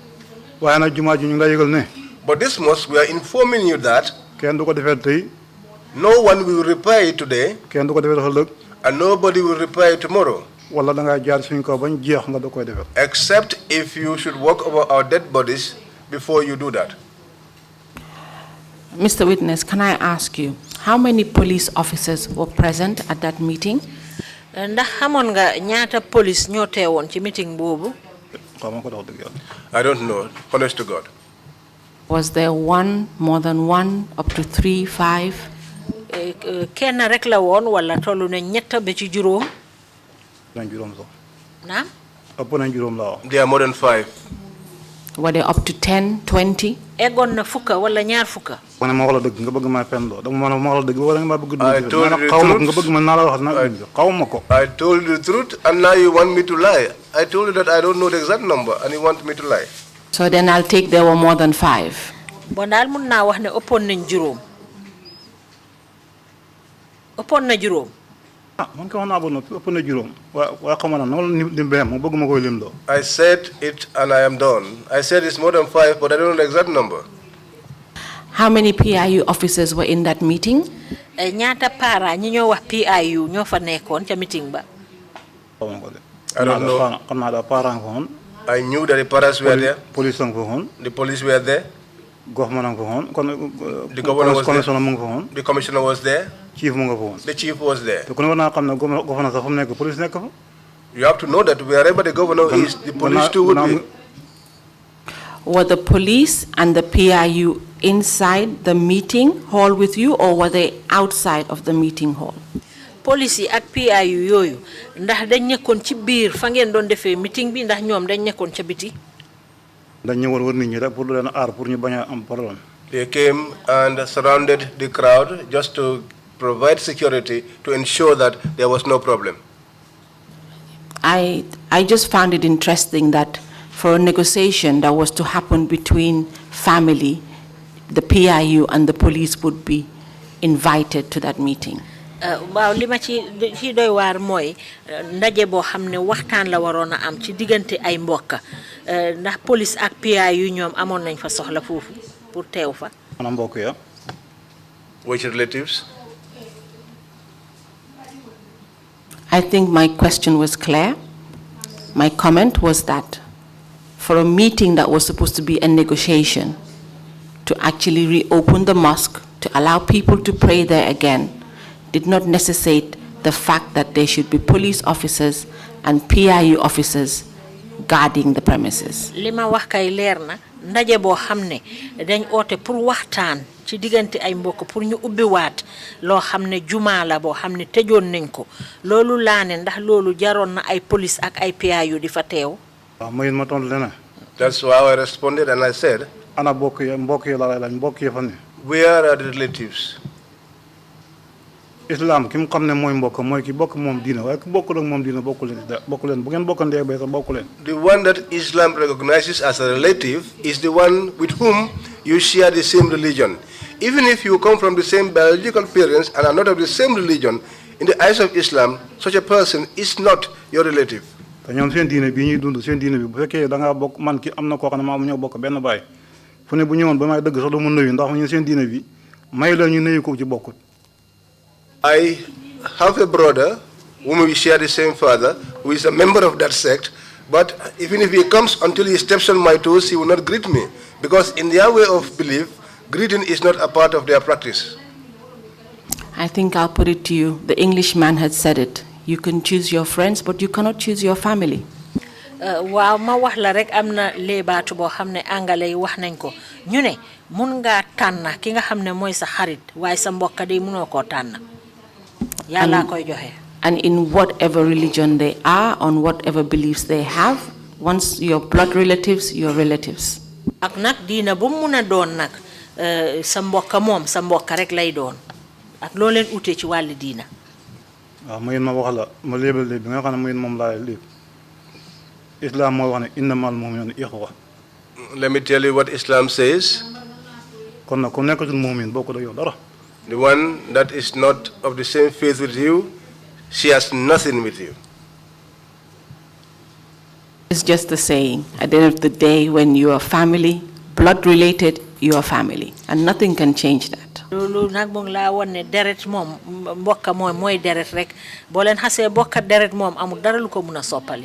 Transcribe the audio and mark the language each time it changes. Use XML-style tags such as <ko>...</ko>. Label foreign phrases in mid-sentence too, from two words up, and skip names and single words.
<en>But this mosque, we are informing you that no one will repair it today, and nobody will repair it tomorrow. Except if you should walk over our dead bodies before you do that. Mr. Witness, can I ask you, how many police officers were present at that meeting?</en> <wo>Ndax xamone nga ñaata police ñoo teewon ci meeting bobu?</wo> <en>I don't know, honest to God. Was there one, more than one, up to 3, 5?</en> <wo>Kenn rek la won wala tollu na ñetta be ci juroom? Naam?</wo> <en>There are more than 5. Were they up to 10, 20?</en> <wo>Egon na fukka wala ñaar fukka?</wo> <en>I told you the truth, and now you want me to lie. I told you that I don't know the exact number, and you want me to lie. So then I'll take there were more than 5.</en> <wo>Bon dal mun na wax ne ëppon nañ juroom. Ëppon na juroom.</wo> <en>I said it and I am done. I said it's more than 5, but I don't know the exact number. How many PIU officers were in that meeting?</en> <wo>Ñaata para ñi ñoo wax PIU ñoo fa nekkon ca meeting ba?</wo> <en>I don't know. I knew that the paras were there. The police were there. The governor was there. The commissioner was there. The chief was there. You have to know that wherever the governor is, the police too would be. Were the police and the PIU inside the meeting hall with you, or were they outside of the meeting hall?</en> <wo>Police ak PIU yoyu ndax dañ nekkon ci biir fa ngeen doon defee meeting bi ndax ñoom dañ nekkon ca biti?</wo> <en>They came and surrounded the crowd just to provide security to ensure that there was no problem. I just found it interesting that for a negotiation that was to happen between family, the PIU and the police would be invited to that meeting.</en> <wo>Waaw li ma ci doy waar mooy ndaje boo xam ne waxtaan la waroon a am ci diggante ay mbokk ndax police ak PIU ñoom amoon nañ fa soxla foofu pour teew fa.</wo> <en>Which relatives? I think my question was clear. My comment was that for a meeting that was supposed to be a negotiation, to actually reopen the mosque, to allow people to pray there again, did not necessitate the fact that there should be police officers and PIU officers guarding the premises.</en> <wo>Lima wax kay leer na ndaje boo xam ne dañ oote pour waxtaan ci diggante ay mbokk pour ñu ubbiwaat loo xam ne jumaa la boo xam ne tëjoon nañ ko loolu laa ne ndax loolu jaroon na ay police ak ay PIU di fa teew.</wo> <en>That's why I responded and I said,</en> <wo>ana mbokk yi la lay laaj mbokk yi fa ne.</wo> <en>Where are the relatives?</en> <wo>Islam ki mu xam ne mooy mbokk mooy ki bokk moom diina waaye ki bokkul ak moom diina bokku leen bu ngeen bokkandee bay sax bokku leen.</wo> <en>The one that Islam recognizes as a relative is the one with whom you share the same religion. Even if you come from the same biological parents and are not of the same religion, in the eyes of Islam, such a person is not your relative.</en> <wo>te ñoom seen diine bii ñuy dund seen diine bi bu fekkee da ngaa bokk man ki am na koo xam ne maa mu ñoo bokk benn baay fu ne bu ñëwoon ba may dëgg sax du mu nuyu ndax ñu seen diine bi may la ñu nuyu ko ci bokkut.</wo> <en>I have a brother whom we share the same father, who is a member of that sect, but even if he comes until he steps on my toes, he will not greet me, because in their way of belief, greeting is not a part of their practice. I think I'll put it to you. The Englishman had said it. You can choose your friends, but you cannot choose your family.</en> <wo>waaw ma wax la rek am na léebaatu boo xam ne angale yi wax nañ ko ñu ne mun ngaa tànn ki nga xam ne mooy sa xarit waaye sa mbokk day munoo koo tànn yàlla koy joxe.</wo> <en>And in whatever religion they are, on whatever beliefs they have, once your blood relatives, your relatives.</en> <wo>ak nag diina bu mu mun a doon nag sa mbokk moom sa mbokk rek lay doon ak loo leen ute ci wàllu diina. waaw ma yéen ma wax la ma léebal léeb bi nga xam ne ma yéen moom laa léeb Islam moo wax ne</wo> <ar>إنما المؤمنون إخوة.</ar> <en>Let me tell you what Islam says.</en> <wo>kon nag ku nekkatul mu'min bokkul ak yow dara.</wo> <en>The one that is not of the same faith with you, she has nothing with you. It's just the saying. At the end of the day, when you are family, blood related, you are family, and nothing can change that.</en> <wo>loolu nag mu ngi laa woon ne deret moom mbokka mooy deret rek boo leen xasee bokka deret moom amul dara lu ko mun a soppali.</wo>